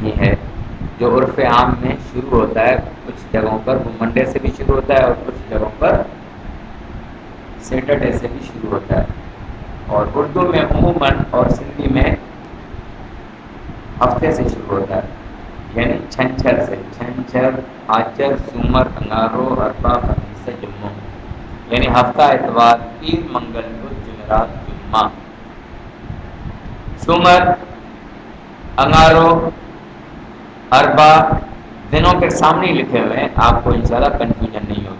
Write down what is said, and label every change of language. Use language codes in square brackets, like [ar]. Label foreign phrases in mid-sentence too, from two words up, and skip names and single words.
[ur] جو عرف عام میں شروع ہوتا ہے کچھ جگہوں پر وہ منڈے سے بھی شروع ہوتا ہے اور کچھ جگہوں پر سیٹرڈے سے بھی شروع ہوتا ہے. اور اردو میں عموماً اور سندھی میں ہفتے سے شروع ہوتا ہے، یعنی چھنچر سے. [sd] چھنچر، آچر، سومر، انگارو، اربا، خمیس، جمعہ، [ur] یعنی ہفتہ، اتوار، پیر، منگل، بدھ، جمعرات، جمعہ. [sd] سومر، انگارو، اربا [ur] دنوں کے سامنے ہی لکھے ہوئے ہیں، آپ کو انشاءاللہ کنفیوژن نہیں ہوگی.